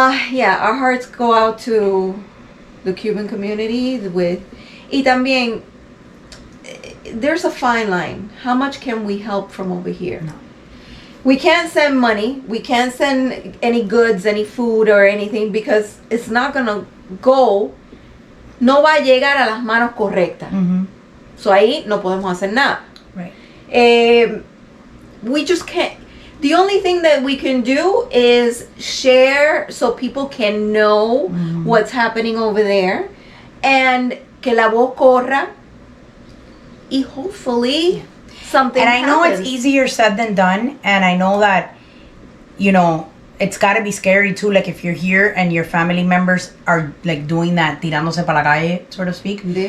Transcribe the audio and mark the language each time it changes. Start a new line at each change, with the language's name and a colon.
English: Yeah, our hearts go out to the Cuban community
Spanish: y también
English: there's a fine line. How much can we help from over here? No. We can't send money. We can't send any goods, any food or anything, because it's not going to go.
Spanish: No va a llegar a las manos correctas. Mm-hmm.
English: So
Spanish: ahí no podemos hacer nada.
English: Right. We just can't. The only thing that we can do is share so people can know what's happening over there, and
Spanish: que la voz corra, y
English: hopefully something happens. And I know it's easier said than done, and I know that, you know, it's got to be scary too, like if you're here and your family members are like doing that
Spanish: tirándose para la calle,
English: so to speak.